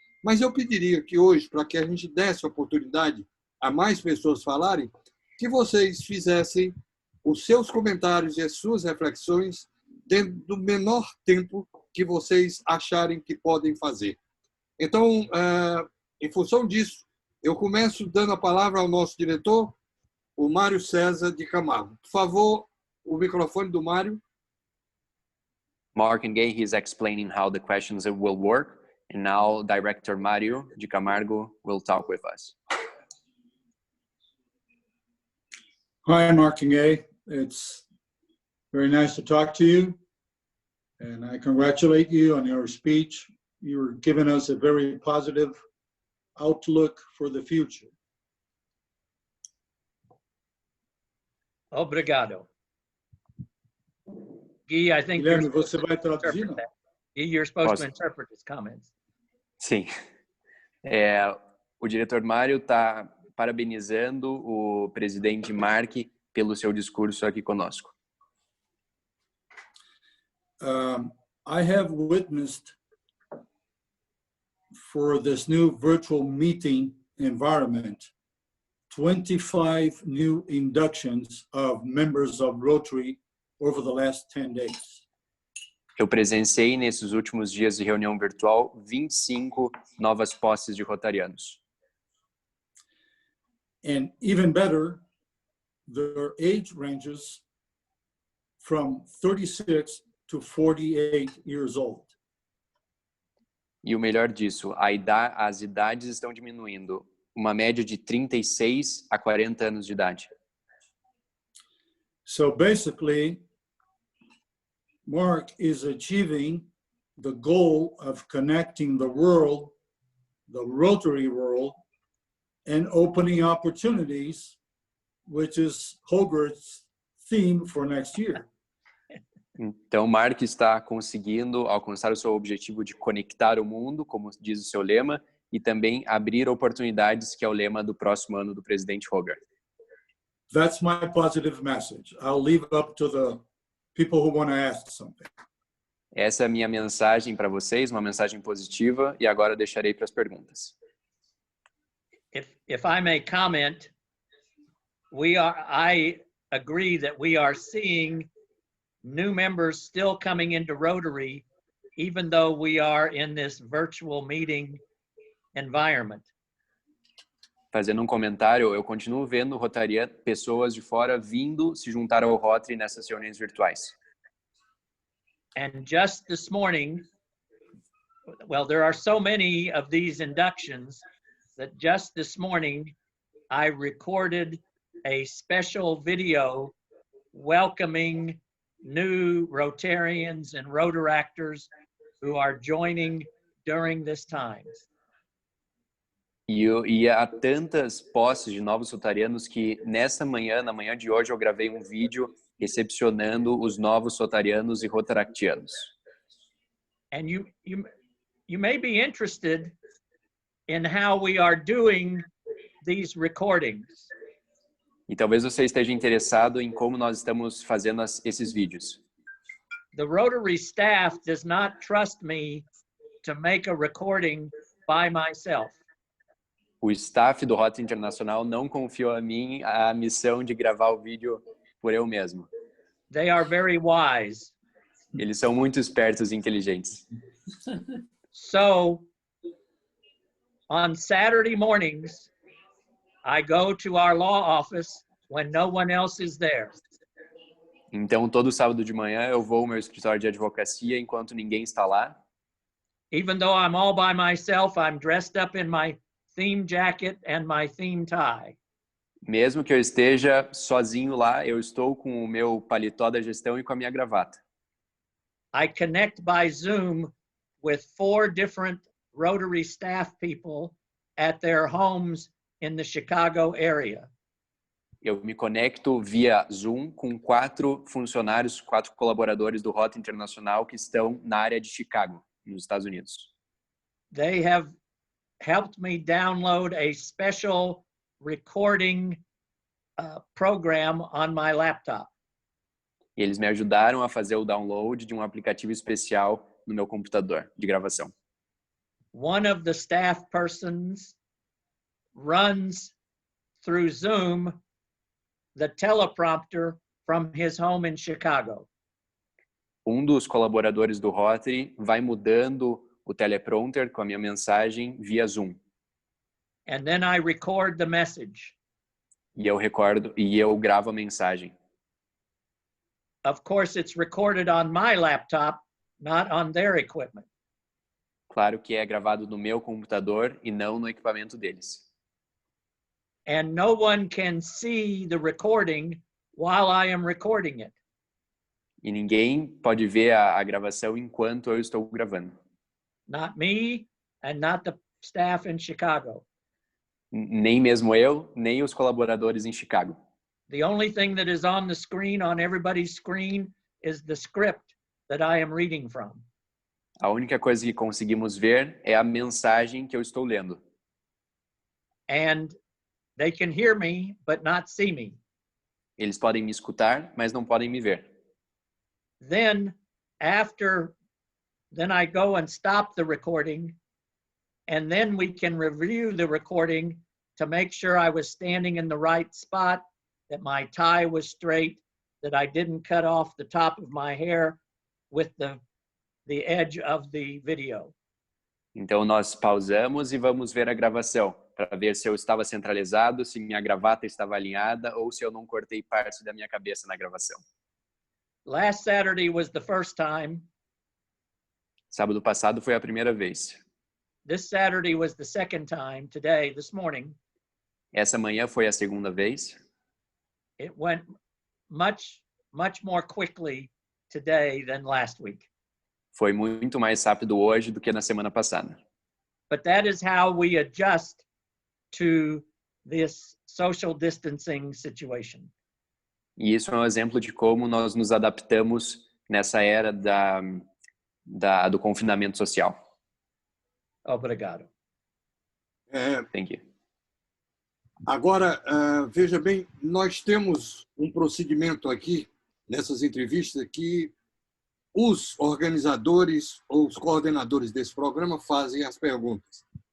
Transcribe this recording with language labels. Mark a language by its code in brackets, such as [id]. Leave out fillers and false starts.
[pt] Mas eu pediria que hoje, para que a gente desse a oportunidade a mais pessoas falarem, que vocês fizessem os seus comentários e as suas reflexões dentro do menor tempo que vocês acharem que podem fazer. Então, em função disso, eu começo dando a palavra ao nosso diretor, o Mário César de Camargo. Por favor, o microfone do Mário. [en] Mark and Gay, he's explaining how the questions will work. And now Director Mario de Camargo will talk with us. Hi, Mark and Gay. It's very nice to talk to you. And I congratulate you on your speech. You're giving us a very positive outlook for the future. [pt] Obrigado. [en] Guy, I think [pt] Guilherme, você vai traduzir? [en] you're supposed to interpret his comments. [pt] Sim. O diretor Mário está parabenizando o presidente Mark pelo seu discurso aqui conosco. [en] I have witnessed for this new virtual meeting environment 25 new inductions of members of Rotary over the last 10 days. [pt] Eu presenciei nesses últimos dias de reunião virtual 25 novas posses de rotarianos. [en] And even better, their age ranges from 36 to 48 years old. [pt] E o melhor disso, as idades estão diminuindo, uma média de 36 a 40 anos de idade. [en] So basically, Mark is achieving the goal of connecting the world, the Rotary world, and opening opportunities, which is Hogarth's theme for next year. [pt] Então, Mark está conseguindo alcançar o seu objetivo de conectar o mundo, como diz o seu lema, e também abrir oportunidades, que é o lema do próximo ano do presidente Hogarth. [en] That's my positive message. I'll leave it up to the people who want to ask something. [pt] Essa é a minha mensagem para vocês, uma mensagem positiva, e agora eu deixarei para as perguntas. [en] If I may comment, I agree that we are seeing new members still coming into Rotary, even though we are in this virtual meeting environment. [pt] Fazendo um comentário, eu continuo vendo Rotariano, pessoas de fora vindo se juntar ao Rotary nessas reuniões virtuais. [en] And just this morning, well, there are so many of these inductions that just this morning I recorded a special video welcoming new Rotarians and Rotaractors who are joining during this time. [pt] E há tantas posses de novos rotarianos que nessa manhã, na manhã de hoje, eu gravei um vídeo recepcionando os novos rotarianos e rotaractianos. [en] And you may be interested in how we are doing these recordings. [pt] E talvez você esteja interessado em como nós estamos fazendo esses vídeos. [en] The Rotary staff does not trust me to make a recording by myself. [pt] O staff do Rotary Internacional não confiou a mim a missão de gravar o vídeo por eu mesmo. [en] They are very wise. [pt] Eles são muito espertos e inteligentes. [en] So, on Saturday mornings, I go to our law office when no one else is there. [pt] Então, todo sábado de manhã eu vou ao meu escritório de advocacia enquanto ninguém está lá. [en] Even though I'm all by myself, I'm dressed up in my theme jacket and my theme tie. [pt] Mesmo que eu esteja sozinho lá, eu estou com o meu paletó da gestão e com a minha gravata. [en] I connect by Zoom with 4 different Rotary staff people at their homes in the Chicago area. [pt] Eu me conecto via Zoom com 4 funcionários, 4 colaboradores do Rotary Internacional que estão na área de Chicago, nos Estados Unidos. [en] They have helped me download a special recording program on my laptop. [pt] E eles me ajudaram a fazer o download de um aplicativo especial no meu computador de gravação. [en] One of the staff persons runs through Zoom the teleprompter from his home in Chicago. [pt] Um dos colaboradores do Rotary vai mudando o teleprompter com a minha mensagem via Zoom. [en] And then I record the message. [pt] E eu gravo a mensagem. [en] Of course, it's recorded on my laptop, not on their equipment. [pt] Claro que é gravado no meu computador e não no equipamento deles. [en] And no one can see the recording while I am recording it. [pt] E ninguém pode ver a gravação enquanto eu estou gravando. [en] Not me and not the staff in Chicago. [pt] Nem mesmo eu, nem os colaboradores em Chicago. [en] The only thing that is on the screen, on everybody's screen, is the script that I am reading from. [pt] A única coisa que conseguimos ver é a mensagem que eu estou lendo. [en] And they can hear me, but not see me. [pt] Eles podem me escutar, mas não podem me ver. [en] Then I go and stop the recording, and then we can review the recording to make sure I was standing in the right spot, that my tie was straight, that I didn't cut off the top of my hair with the edge of the video. [pt] Então nós pausamos e vamos ver a gravação, para ver se eu estava centralizado, se minha gravata estava alinhada ou se eu não cortei parte da minha cabeça na gravação. [en] Last Saturday was the first time. [pt] Sábado passado foi a primeira vez. [en] This Saturday was the second time, today, this morning. [pt] Essa manhã foi a segunda vez. [en] It went much more quickly today than last week. [pt] Foi muito mais rápido hoje do que na semana passada. [en] But that is how we adjust to this social distancing situation. [pt] E isso é um exemplo de como nós nos adaptamos nessa era do confinamento social. Obrigado. [en] Thank you. [pt] Agora, veja bem, nós temos um procedimento aqui, nessas entrevistas, que os organizadores ou os coordenadores desse programa fazem as perguntas.